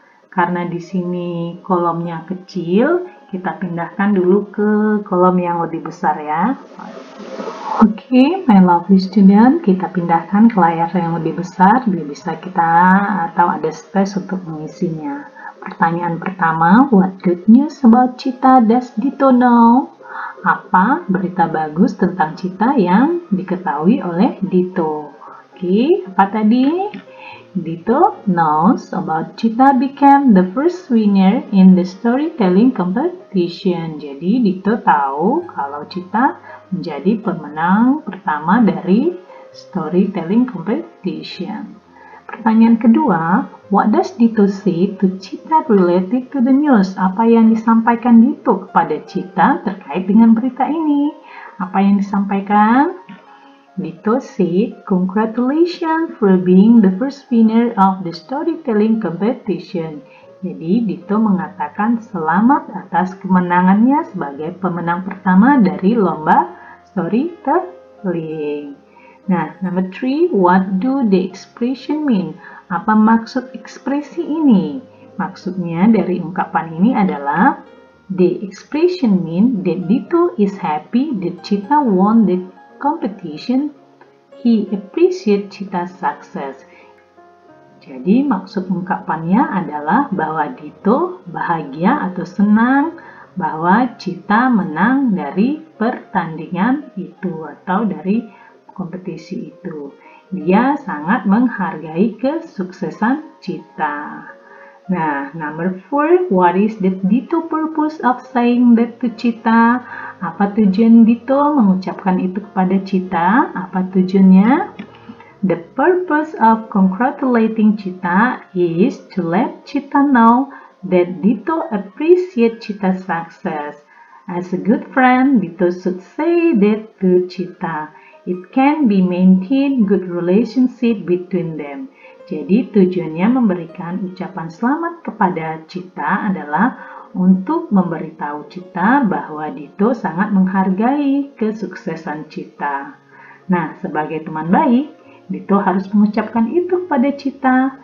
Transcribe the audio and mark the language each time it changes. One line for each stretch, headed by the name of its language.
Indonesian: Karena di sini kolomnya kecil, kita pindahkan dulu ke kolom yang lebih besar ya. Oke,
English: my lovely student,
Indonesian: kita pindahkan ke layar yang lebih besar, biar bisa kita atau ada space untuk mengisinya. Pertanyaan pertama,
English: what good news about Cita does Dito know?
Indonesian: Apa berita bagus tentang Cita yang diketahui oleh Dito? Oke, apa tadi?
English: Dito knows about Cita became the first winner in the storytelling competition.
Indonesian: Jadi Dito tahu kalau Cita menjadi pemenang pertama dari storytelling competition. Pertanyaan kedua,
English: what does Dito say to Cita related to the news?
Indonesian: Apa yang disampaikan Dito kepada Cita terkait dengan berita ini? Apa yang disampaikan?
English: Dito said, congratulations for being the first winner of the storytelling competition.
Indonesian: Jadi, Dito mengatakan selamat atas kemenangannya sebagai pemenang pertama dari lomba storytelling.
English: Nah, number 3, what do the expression mean?
Indonesian: Apa maksud ekspresi ini? Maksudnya dari ungkapan ini adalah,
English: the expression mean that Dito is happy that Cita won the competition, he appreciate Cita's success.
Indonesian: Jadi maksud ungkapannya adalah bahwa Dito bahagia atau senang bahwa Cita menang dari pertandingan itu atau dari kompetisi itu. Dia sangat menghargai kesuksesan Cita.
English: Nah, number 4, what is the Dito purpose of saying that to Cita?
Indonesian: Apa tujuan Dito mengucapkan itu kepada Cita? Apa tujuannya?
English: The purpose of congratulating Cita is to let Cita know that Dito appreciate Cita's success. As a good friend, Dito should say that to Cita. It can be maintained good relationship between them.
Indonesian: Jadi tujuannya memberikan ucapan selamat kepada Cita adalah untuk memberitahu Cita bahwa Dito sangat menghargai kesuksesan Cita. Nah, sebagai teman baik, Dito harus mengucapkan itu kepada Cita.